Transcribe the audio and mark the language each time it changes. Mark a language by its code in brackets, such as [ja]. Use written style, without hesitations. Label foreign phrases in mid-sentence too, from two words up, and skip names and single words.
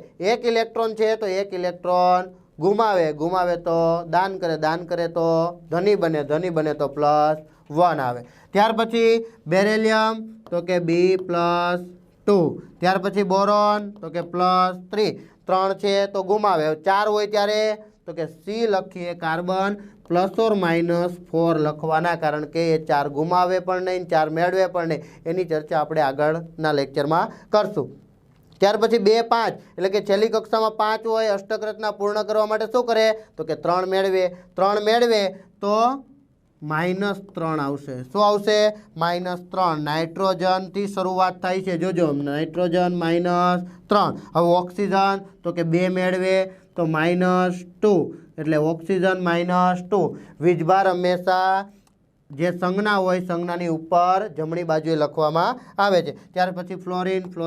[gu] 1 ઇલેક્ટ્રોન છે તો 1 ઇલેક્ટ્રોન ગુમાવે તો દાન કરે તો ધની બને તો +1 આવે। ત્યાર પછી બેરિલિયમ તો કે B+2। ત્યાર પછી બોરોન તો કે +3। 3 છે તો ગુમાવે। 4 હોય ત્યારે તો કે C લખીએ। કાર્બન +or-4 લખવાના, કારણ કે યે 4 ગુમાવે પણ નહીં, 4 મેળવે પણ નહીં। એની ચર્ચા આપણે આગળના લેક્ચરમાં કરશું। ત્યાર પછી 2 5 એટલે કે છેલ્લી કક્ષામાં 5 હોય અષ્ટક રચના પૂર્ણ કરવા માટે શું કરે તો કે 3 મેળવે 3 મેળવે તો -3 આવશે શું આવશે -3 નાઇટ્રોજનથી શરૂઆત થાય છે જોજો નાઇટ્રોજન -3 હવે ઓક્સિજન તો કે 2 મેળવે તો -2 એટલે ઓક્સિજન -2 વીજભાર હંમેશા જે સંજ્ઞા હોય સંજ્ઞાની ઉપર જમણી બાજુએ લખવામાં આવે છે ત્યાર પછી ફ્લોરિન